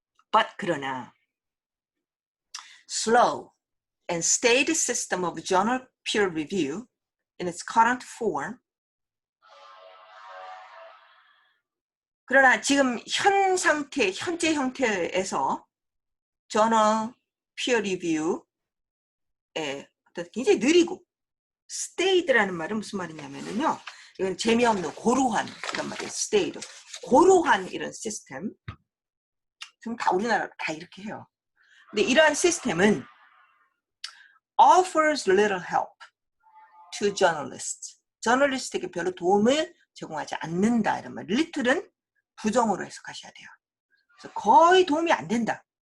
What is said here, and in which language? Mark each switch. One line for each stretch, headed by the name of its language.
Korean: But 그러나
English: slow and staid system of journal peer review in its current form,
Korean: 그러나 지금 현재 형태에서 저널 피어 리뷰의 굉장히 느리고, staid라는 말은 무슨 말이냐면요, 이건 재미없는 고루한 이런 말이에요. staid, 고루한 이런 시스템. 지금 다 우리나라 다 이렇게 해요. 근데 이러한 시스템은
English: offers little help to journalists.
Korean: 저널리스트에게 별로 도움을 제공하지 않는다 이런 말. little은 부정으로 해석하셔야 돼요. 그래서 거의 도움이 안 된다.